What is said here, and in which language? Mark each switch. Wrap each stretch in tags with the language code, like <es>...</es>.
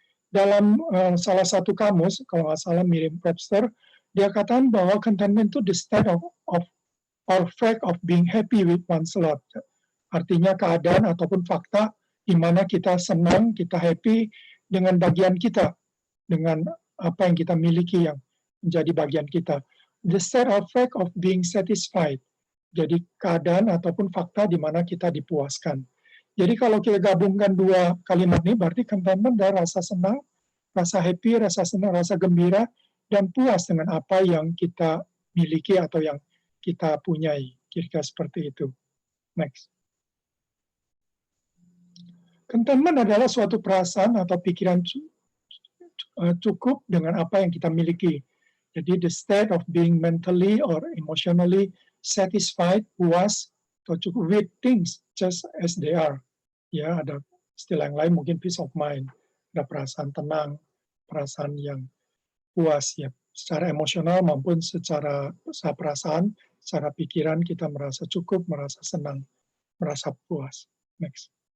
<id>Dalam salah satu kamus, kalau nggak salah Merriam-Webster, dia katakan bahwa contentment itu</id> <en>the state of or fact of being happy with one's lot.</en> <id>Artinya keadaan ataupun fakta di mana kita senang, kita happy dengan bagian kita, dengan apa yang kita miliki yang menjadi bagian kita.</id> <en>The state of fact of being satisfied.</en> <id>Jadi keadaan ataupun fakta di mana kita dipuaskan. Jadi kalau kita gabungkan dua kalimat ini, berarti contentment adalah rasa senang, rasa happy, rasa senang, rasa gembira, dan puas dengan apa yang kita miliki atau yang kita punyai. Kira-kira seperti itu. Next. Contentment adalah suatu perasaan atau pikiran cukup dengan apa yang kita miliki.</id> <en>Jadi the state of being mentally or emotionally satisfied,</en> <id>puas, atau cukup</id> <en>with things just as they are.</en> <id>Ya, ada istilah yang lain mungkin peace of mind, ada perasaan tenang, perasaan yang puas ya, secara emosional maupun secara perasaan, secara pikiran kita merasa cukup, merasa senang, merasa puas. Next.</id>